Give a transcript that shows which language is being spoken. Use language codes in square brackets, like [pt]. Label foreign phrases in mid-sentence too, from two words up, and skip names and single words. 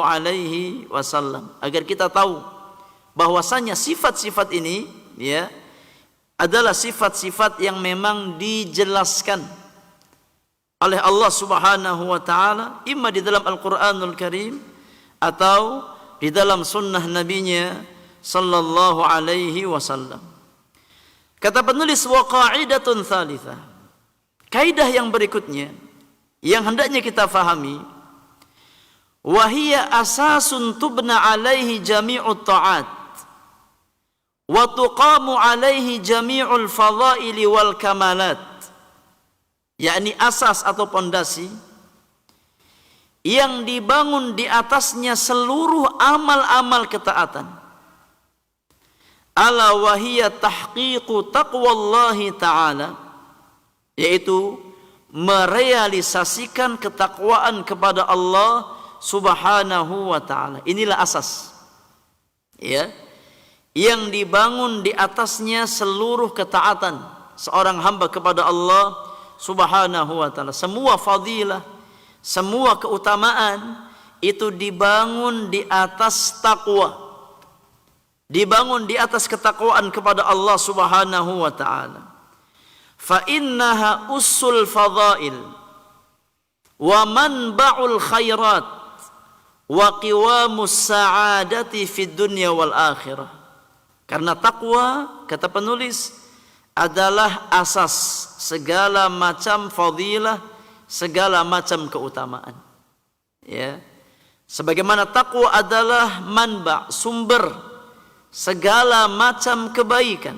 [ar] عليه وسلم, [id] agar kita tahu bahwasanya sifat-sifat ini ya adalah sifat-sifat yang memang dijelaskan oleh [ar] الله سبحانه وتعالى [id] imma di dalam Al-Qur'anul Karim atau di dalam sunnah nabinya [ar] صلى الله عليه وسلم. [id] Kata penulis, [ar] وقاعدة ثالثة. [id] Kaidah yang berikutnya yang hendaknya kita fahami, [ar] وهي أساس تبنى عليه جميع الطاعات وتقام عليه جميع الفضائل والكمالات. [id] Yakni asas atau pondasi yang dibangun di atasnya seluruh amal-amal ketaatan. [ar] ألا وهي تحقيق تقوى الله تعالى, [id] yaitu merealisasikan ketakwaan kepada [ar] الله سبحانه وتعالى. [id] Inilah asas ya yang dibangun di atasnya seluruh ketaatan seorang hamba kepada [ar] الله سبحانه وتعالى. [id] Semua fadilah, semua keutamaan itu dibangun di atas takwa, dibangun di atas ketakwaan kepada [ar] الله سبحانه وتعالى. فإنها أصول الفضائل ومنبع الخيرات وقوام السعادة في الدنيا والآخرة. [id] Karena takwa, kata penulis, adalah asas segala macam fadilah, segala macam keutamaan. Ya. Sebagaimana takwa adalah manba, sumber segala macam kebaikan.